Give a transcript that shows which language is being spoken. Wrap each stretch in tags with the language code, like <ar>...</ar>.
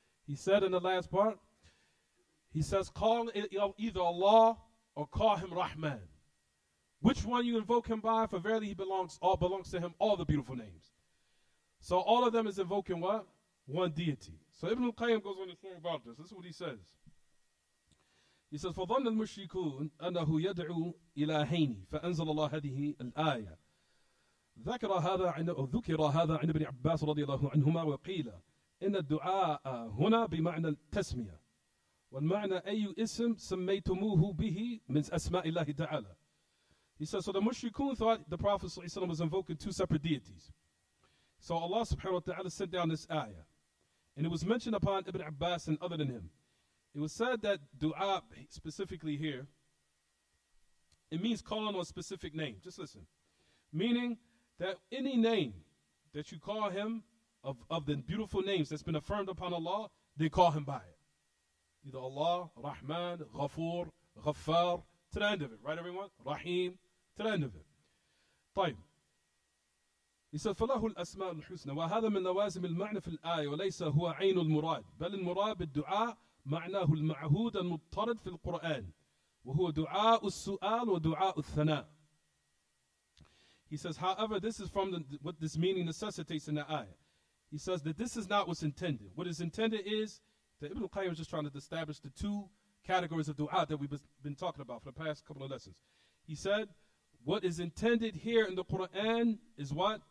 <en>He said in the last part, He says, call either Allah or call Him Rahman. Which one you invoke Him by, for verily He belongs to Him, all the beautiful names. So all of them is invoking what? One deity. So Ibn al-Qayyim goes on to say about this. This is what he says. He says,</en> <ar>فَظَنَّ الْمُشْرِكُونَ أَنَّهُ يَدْعُو إِلَهَيْنِ فَأَنزَلَ اللَّهُ هَذِهِ الْآيَةِ ذكر هذا عن ابن عباس رضي الله عنهما وقيل إن الدعاء هنا بمعنى التسمية والمعنى أي اسم سميتموه به من أسماء الله تعالى.</ar> <en>He says, so the mushrikun thought the Prophet ﷺ was invoking two separate deities. So Allah subhanahu wa ta'ala sent down this ayah. And it was mentioned upon Ibn Abbas and other than him. It was said that dua, specifically here, it means calling on a specific name. Just listen. Meaning that any name that you call Him of the beautiful names that's been affirmed upon Allah, they call Him by it. Either Allah, Rahman, Ghafoor, Ghaffar, to the end of it. Right, everyone? Rahim, to the end of it. طيب. He said,</en> <ar>فَلَهُ الْأَسْمَاءُ الْحُسْنَى وَهَذَا مِنْ لَوَازِمِ الْمَعْنَى فِي الْآيَةِ وَلَيْسَ هُوَ عَيْنُ الْمُرَادِ بل المراد بالدعاء معناه المعهود المضطرد في القرآن وهو دعاء السؤال ودعاء الثناء.</ar> <en>He says, however, this is from what this meaning necessitates in the ayah. He says that this is not what's intended. What is intended is that Ibn al-Qayyim is just trying to establish the two categories of dua that we've been talking about for the past couple of lessons. He said, what is intended here in the Quran is what?</en>